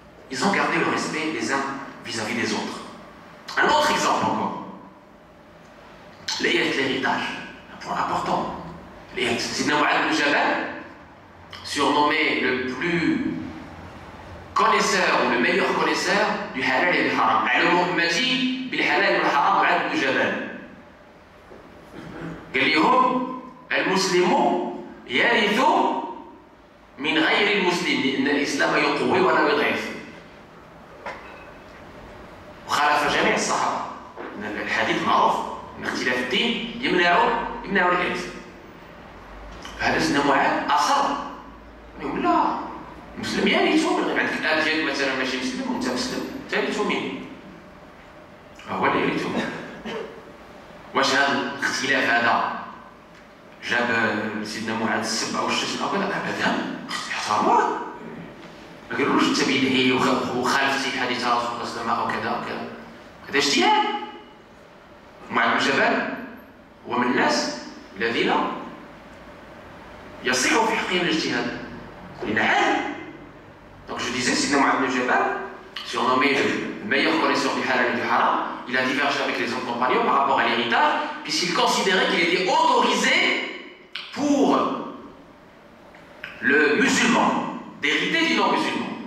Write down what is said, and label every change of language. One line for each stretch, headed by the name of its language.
French: Ils ont gardé le respect les uns vis-à-vis des autres. Un autre exemple encore. L'héritage. Un point important. Sidna Mu'adh ibn Jabal, surnommé le plus connaisseur ou le meilleur connaisseur du halal et du haram.
Arabic: A'lamu ummati bil halal et bil haram, Mu'adh ibn Jabal. قال لهم المسلم يرث من غير المسلم لأن الإسلام يقوي ولا يضعف. وخالف جميع الصحابة. الحديث معروف أن اختلاف الدين يمنع الإرث. هذا سيدنا معاذ أصر يقول لا المسلم يرث، عندك الآب ديالك مثلا ماشي مسلم وأنت مسلم ترث منه، هو اللي يرث. واش هذا الاختلاف هذا جاب سيدنا معاذ السب او الشتم او كذا؟ ابدا، احترموه، ما قالولوش انت بدعي وخالفتي حديث رسول الله صلى الله عليه وسلم او كذا او كذا. هذا اجتهاد. معاذ بن جبل هو من الناس الذين يصح في حقهم الاجتهاد لأن عالم.
French: Donc je disais, Sidna Mu'adh ibn Jabal, surnommé le meilleur connaisseur du halal et du haram, il a divergé avec les autres compagnons par rapport à l'héritage, puisqu'il considérait qu'il était autorisé pour le musulman d'hériter du non-musulman.